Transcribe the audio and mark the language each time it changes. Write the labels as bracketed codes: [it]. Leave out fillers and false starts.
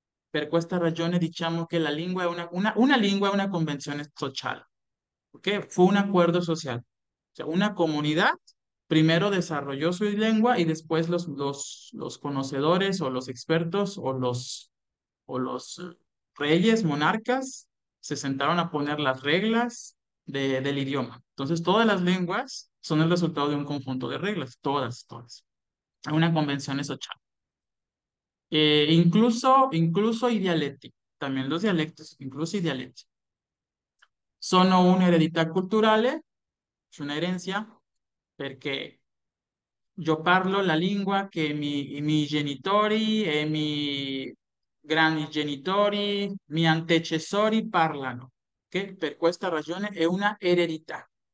[it] Per questa ragione diciamo che la lingua è una lingua è una convenzione sociale. [es] ¿Ok? Fue un acuerdo social. O sea, una comunidad primero desarrolló su lengua y después los conocedores o los expertos o los reyes, monarcas, se sentaron a poner las reglas del idioma. Entonces, todas las lenguas son el resultado de un conjunto de reglas, todas, todas. Una convención es social. [it] Incluso i dialetti, [es] también los dialectos, [it] incluso i dialetti. Sono un'eredità culturale, è una herencia, perché io parlo la lingua che i miei genitori e i miei grandi genitori, i miei antecessori parlano, che per questa ragione è una eredità.